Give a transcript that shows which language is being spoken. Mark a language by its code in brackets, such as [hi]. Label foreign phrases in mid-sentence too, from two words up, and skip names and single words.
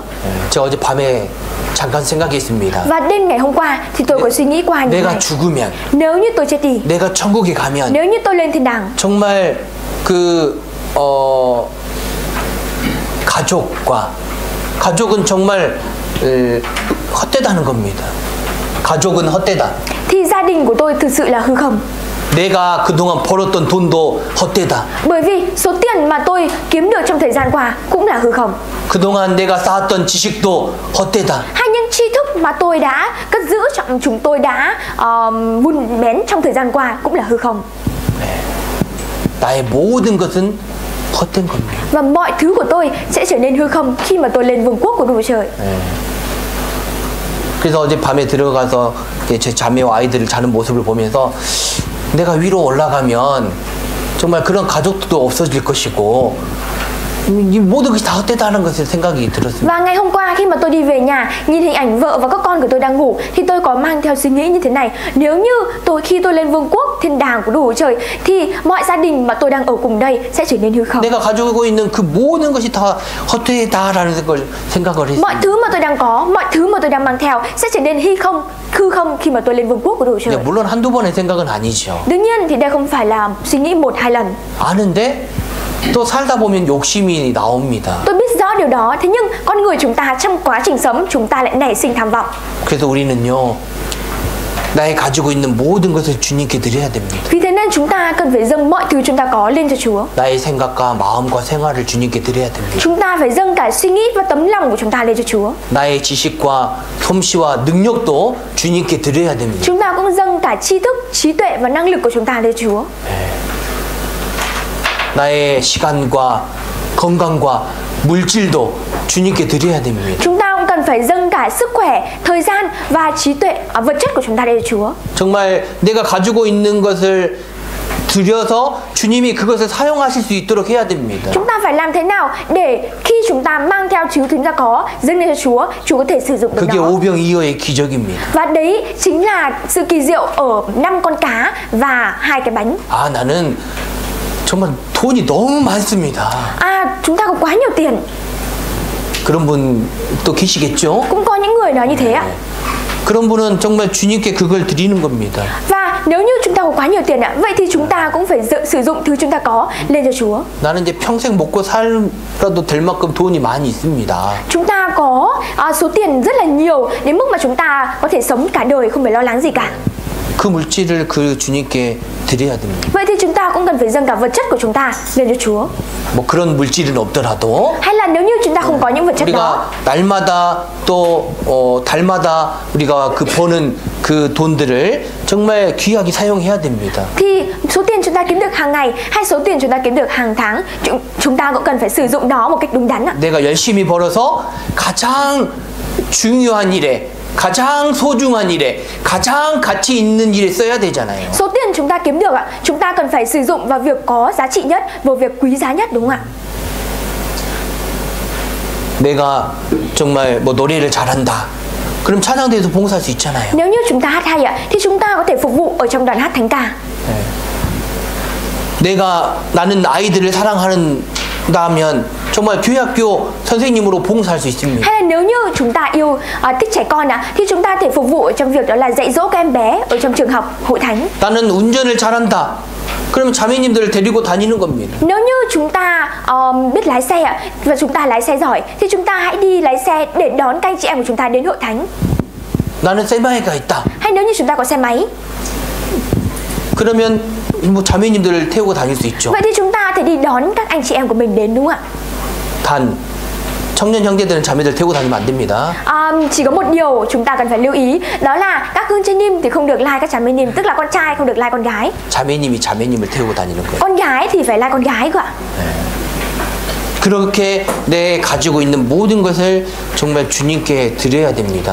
[ko] 제가 어제 밤에 잠깐 생각했습니다. [vi] Và đêm ngày hôm qua thì tôi có suy nghĩ qua như [ko] 내가 [vi] này. [ko] 죽으면, [vi] Nếu như tôi chết đi, [ko] 내가 천국에 가면 [vi] nếu như tôi lên thiên đàng, [ko] 정말 가족은 정말 헛되다는 겁니다. 가족은 헛되다. [vi] thì gia đình của tôi thực sự là hư không. [ko] 내가 그동안 벌었던 돈도 헛되다. [vi] Bởi vì số tiền mà tôi kiếm được trong thời gian qua cũng là hư không. [ko] 그동안 내가 쌓았던 지식도 헛되다. [vi] Hay những tri thức mà tôi đã cất giữ, chúng tôi đã vun bén trong thời gian qua cũng là hư không. [ko] 나의 모든 것은 헛된 겁니다. [vi] Và mọi thứ của tôi sẽ trở nên hư không khi mà tôi lên vương quốc của Đức Chúa Trời. [ko] 그래서 어제 밤에 들어가서 제 자매와 아이들을 자는 모습을 보면서 내가 위로 올라가면 정말 그런 가족도 없어질 것이고 이 모든 것이 다 헛되다는 것을 생각이 들었습니다. [vi] Và ngày hôm qua khi mà tôi đi về nhà, nhìn hình ảnh vợ và các con của tôi đang ngủ thì tôi có mang theo suy nghĩ như thế này: nếu như khi tôi lên vương quốc thiên đàng của Đức Chúa Trời thì mọi gia đình mà tôi đang ở cùng đây sẽ trở nên hư không. [ko] 내가 가지고 있는 그 모든 것이 다 헛되다라는 걸 생각을 했습니다. [vi] Mọi thứ mà tôi đang có, mọi thứ mà tôi đang mang theo sẽ trở nên hư không khi mà tôi lên vương quốc của Đức Chúa Trời. [ko] 물론 한두 번의 생각은 아니죠. [vi] Đương nhiên thì đây không phải là suy nghĩ 1-2 lần. [ko] 아는데 또 살다 보면 욕심이 나옵니다. [vi] Tôi biết rõ điều đó, thế nhưng con người chúng ta trong quá trình sống chúng ta lại nảy sinh tham vọng. [ko] 그래서 우리는요, 나의 가지고 있는 모든 것을 주님께 드려야 됩니다. [vi] Vì thế nên chúng ta cần phải dâng mọi thứ chúng ta có lên cho Chúa. [ko] 나의 생각과 마음과 생활을 주님께 드려야 됩니다. [vi] Chúng ta phải dâng cả suy nghĩ và tấm lòng của chúng ta lên cho Chúa. [ko] 나의 지식과 솜씨와 능력도 주님께 드려야 됩니다. [vi] Chúng ta cũng dâng cả tri thức, trí tuệ và năng lực của chúng ta lên cho Chúa. [ko] 나의 시간과 건강과 물질도 주님께 드려야 됩니다. [vi] Chúng ta cũng cần phải dâng cả sức khỏe, thời gian và trí tuệ, vật chất của chúng ta lên cho Chúa. [ko] 정말 내가 가지고 있는 것을 드려서 주님이 그것을 사용하실 수 있도록 해야 됩니다. [vi] Chúng ta phải làm thế nào để khi chúng ta mang theo thứ chúng ta có dâng lên cho Chúa, Chúa có thể sử dụng được [ko] 그게 [vi] nó. [ko] 오병이어의 기적입니다. [vi] Và đấy chính là sự kỳ diệu ở 5 con cá và 2 cái bánh. [ko] 아, 나는 정말 돈이 너무 많습니다. [vi] chúng ta có quá nhiều tiền. [ko] 그런 분 또 계시겠죠? [vi] Cũng có những người nói như thế ạ. [ko] 그런 분은 정말 주님께 그걸 드리는 겁니다. [vi] Và nếu như chúng ta có quá nhiều tiền ạ, vậy thì chúng ta cũng phải sử dụng thứ chúng ta có lên cho Chúa. [ko] 나는 이제 평생 먹고 살아도 될 만큼 돈이 많이 있습니다. [vi] Chúng ta có số tiền rất là nhiều đến mức mà chúng ta có thể sống cả đời không phải lo lắng gì cả. [ko] 그 물질을 그 주님께 드려야 됩니다. [vi] Vậy thì chúng ta cũng cần phải dâng cả vật chất của chúng ta lên cho Chúa. [ko] 뭐 그런 물질은 없더라도 [vi] Hay là nếu như chúng ta không có những vật chất đó, [ko] 우리가 날마다 또 달마다 우리가 그 버는 그 돈들을 정말 귀하게 사용해야 됩니다. [vi] thì số tiền chúng ta kiếm được hàng ngày hay số tiền chúng ta kiếm được hàng tháng, chúng ta cũng cần phải sử dụng nó một cách đúng đắn ạ. [ko] 내가 열심히 벌어서 가장 중요한 일에, 가장 소중한 일에, 가장 가치 있는 일에 써야 되잖아요. [vi] Số tiền chúng ta kiếm được ạ, chúng ta cần phải sử dụng vào việc có giá trị nhất, vào việc quý giá nhất, đúng không ạ? [ko] 내가 정말 뭐 노래를 잘한다. 그럼 찬양대에서 봉사할 수 있잖아요. [vi] Nếu như chúng ta hát hay ạ, thì chúng ta có thể phục vụ ở trong đoàn hát thánh ca. [ko] 나는 아이들을 사랑한다면 정말 교회학교 선생님으로 봉사할 수 있습니다. [vi] Hay là nếu như chúng ta yêu thích trẻ con ạ, thì chúng ta có thể phục vụ ở trong việc đó là dạy dỗ các em bé ở trong trường học hội thánh. [ko] 나는 운전을 잘한다. 그럼 자매님들을 데리고 다니는 겁니다. [vi] Nếu như chúng ta biết lái xe ạ, và chúng ta lái xe giỏi, thì chúng ta hãy đi lái xe để đón các anh chị em của chúng ta đến hội thánh. [ko] 나는 세마이가 있다. [vi] Hay nếu như chúng ta có xe máy, [ko] 그러면 뭐 자매님들을 태우고 다닐 수 있죠. [vi] vậy thì chúng ta có thể đi đón các anh chị em của mình đến, đúng không ạ? [ko] 단 청년 형제들은 자매들 태우고 다니면 안 됩니다. [vi] Chỉ có một điều chúng ta cần phải lưu ý, đó là các hương trên nim thì không được lai các cháu nim, tức là con trai không được lai con gái. [ko] 자매님이 자매님을 태우고 다니는 거예요. [vi] Con gái thì phải lai con gái cơ ạ. [ko] 그렇게 내 가지고 있는 모든 것을 정말 주님께 드려야 됩니다.